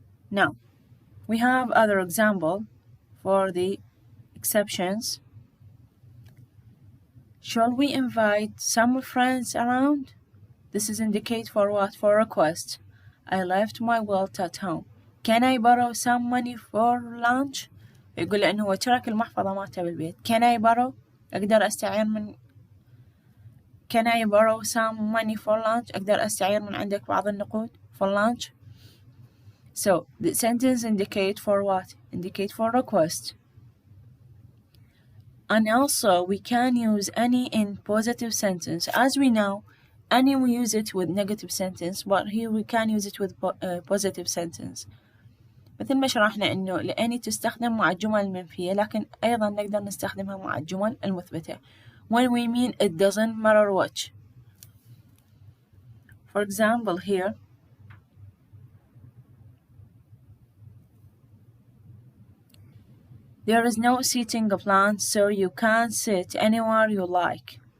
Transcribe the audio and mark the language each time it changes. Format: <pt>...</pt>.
<en>Now, we have other example for the exceptions. Shall we invite some friends around? This is indicate for what? For request. I left my wallet at home. Can I borrow some money for lunch?</en> <ar>يقول لأنه هو ترك المحفظة مالته بالبيت.</ar> <en>Can I borrow?</en> <ar>أقدر أستعير من</ar> <en>Can I borrow some money for lunch?</en> <ar>أقدر أستعير من عندك بعض النقود</ar> <en>for lunch. So the sentence indicate for what? Indicate for request. And also we can use any in positive sentence. As we know, any we use it with negative sentence, but here we can use it with positive sentence.</en> <ar>مثل ما شرحنا إنه لأني تستخدم مع الجمل المنفية، لكن أيضا نقدر نستخدمها مع الجمل المثبتة.</ar> <en>When we mean it doesn't matter which. For example here, there is no seating plan, so you can sit anywhere you like.</en>